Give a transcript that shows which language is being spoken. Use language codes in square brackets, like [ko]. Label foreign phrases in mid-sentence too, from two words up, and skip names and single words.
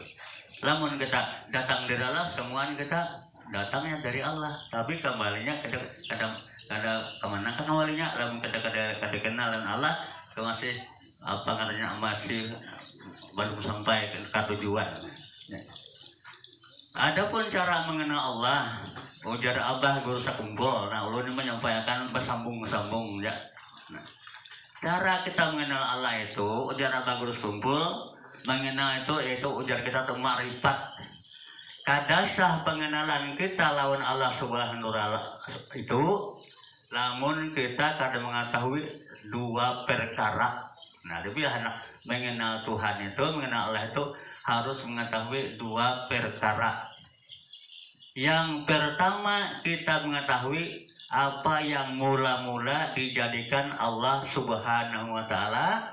[id] Lamun kita datang dari Allah, semuanya kita datangnya dari Allah. Tapi kembalinya kadang kemana kan awalnya, lamun kita kenal dengan Allah, masih apa katanya masih belum sampai ke tujuan. Adapun cara mengenal Allah, ujar Abah Guru Sakumpul. Nah, ulun ini menyampaikan bersambung-sambung ya. Nah, cara kita mengenal Allah itu, ujar Abah Guru Sakumpul, mengenal itu yaitu ujar kita itu ma'rifat. Kadasah pengenalan kita lawan Allah [ar] Subhanahu wa ta'ala [id] itu, namun kita kadang mengetahui dua perkara. Nah, tapi anak mengenal Tuhan itu, mengenal Allah itu harus mengetahui dua perkara. Yang pertama kita mengetahui apa yang mula-mula dijadikan Allah [ar] Subhanahu wa ta'ala.